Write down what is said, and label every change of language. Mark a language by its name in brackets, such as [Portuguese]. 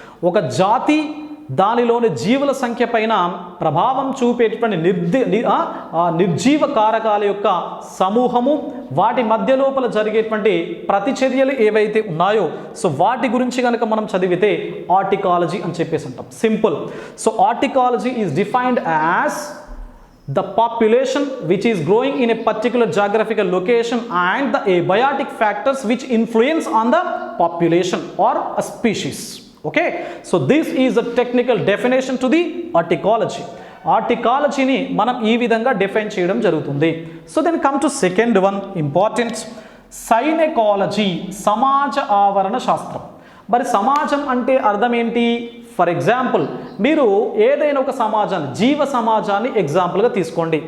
[Telugu] ఒక జాతి దానిలోని జీవుల సంఖ్య పైన ప్రభావం చూపేటటువంటి నిర్జీవ కారకాల యొక్క సమూహము, వాటి మధ్య లోపల జరిగేటువంటి ప్రతిచర్యలు ఏవైతే ఉన్నాయో సో వాటి గురించి కనుక మనం చదివితే ఆర్టికాలజీ అని చెప్పేసి అంటాం. Simple. So ఆర్టికాలజీ is defined as [English] the population which is growing in a particular geographical location and the abiotic factors which influence on the population or a species. Okay, so this is the technical definition to the horticulture. [Telugu] హార్టికాలజీని మనం ఈ విధంగా define చేయడం జరుగుతుంది. [English] so then come to second one important, synecology, [Telugu] సమాజ ఆవరణ శాస్త్రం. మరి సమాజం అంటే అర్థం ఏంటి? ఫర్ ఎగ్జాంపుల్ మీరు ఏదైనా ఒక సమాజాన్ని, జీవ సమాజాన్ని ఎగ్జాంపుల్గా తీసుకోండి.